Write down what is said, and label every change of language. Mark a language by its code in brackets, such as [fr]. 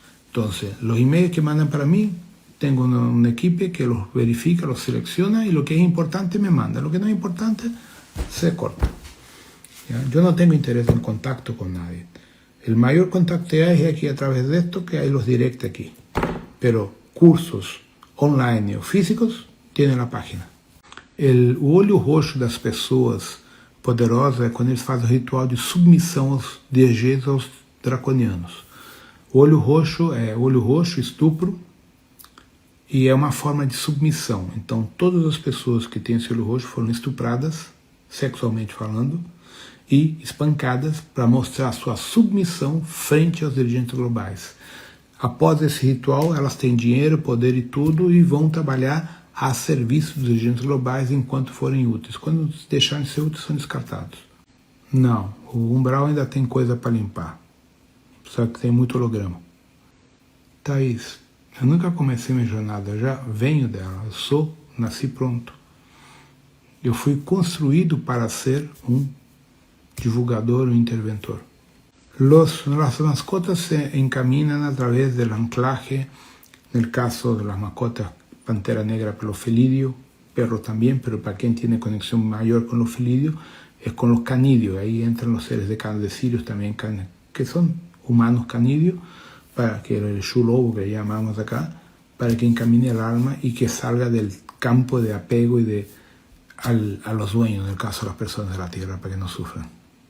[es] Entonces, los emails que mandan para mí, tengo un equipo que los verifica, los selecciona y lo que es importante me manda. Lo que no es importante, se corta. ¿Ya? Yo no tengo interés en contacto con nadie. El mayor contacto que hay es aquí a través de esto, que hay los directos aquí. Pero cursos online o físicos tienen la página. [pt] O olho roxo das pessoas poderosas é quando eles fazem o ritual de submissão aos DGs, aos draconianos. O olho roxo, estupro, e é uma forma de submissão. Então, todas as pessoas que têm esse olho roxo foram estupradas, sexualmente falando, e espancadas para mostrar sua submissão frente aos dirigentes globais. Após esse ritual, elas têm dinheiro, poder e tudo, e vão trabalhar a serviço dos dirigentes globais enquanto forem úteis. Quando deixarem de ser úteis, são descartados. Não, o umbral ainda tem coisa para limpar. Só que tem muito holograma. Thaís, eu nunca comecei minha jornada, eu já venho dela, eu nasci pronto. Eu fui construído para ser um divulgador, [es] un interventor. Las mascotas se encaminan a través del anclaje, en el caso de las mascotas pantera negra pelofelidio, perro también, pero para quien tiene conexión mayor con los felidios, es con los canidios. Ahí entran los seres de candecirios también, que son humanos canidios, para que el shulobo que llamamos acá, para que encamine el alma y que salga del campo de apego y a los dueños, en el caso de las personas de la tierra, para que no sufran.